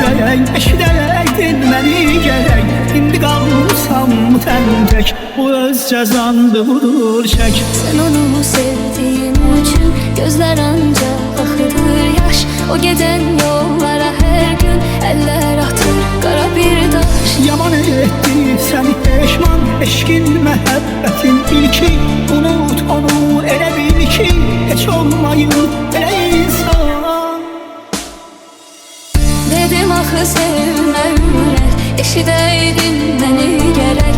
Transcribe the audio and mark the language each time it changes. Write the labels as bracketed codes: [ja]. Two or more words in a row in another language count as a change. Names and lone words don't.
[az] eşidəydin məni gərək. İndi qalmışam tək, bu öz cəzandı, budur çək. [tr] Sen onu sevdiğin için gözler ancak akıdır yaş. O giden yollara her gün eller atır kara bir taş. [az] Yaman etti səni peşman, eşkin məhəbbətin ilki. Unut onu, elə bil ki, heç olmayıb belə insan. Dedim axı sevmə ürək, eşidəydin məni gərək.